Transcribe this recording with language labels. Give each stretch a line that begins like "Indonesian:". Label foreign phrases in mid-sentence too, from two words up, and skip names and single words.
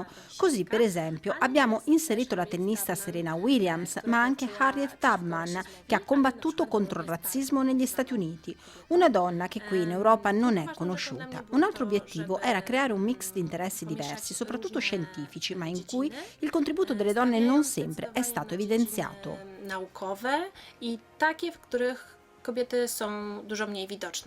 Italian: Così, per esempio, abbiamo inserito la tennista Serena Williams, ma anche Harriet Tubman, che ha combattuto contro il razzismo negli Stati Uniti. Una donna che qui in Europa non è conosciuta. Un altro obiettivo era creare un mix di interessi diversi, soprattutto scientifici, ma in cui il contributo delle donne non sempre è stato evidenziato.
Polish: Naukowe i takie, w których kobiety są dużo mniej widoczne.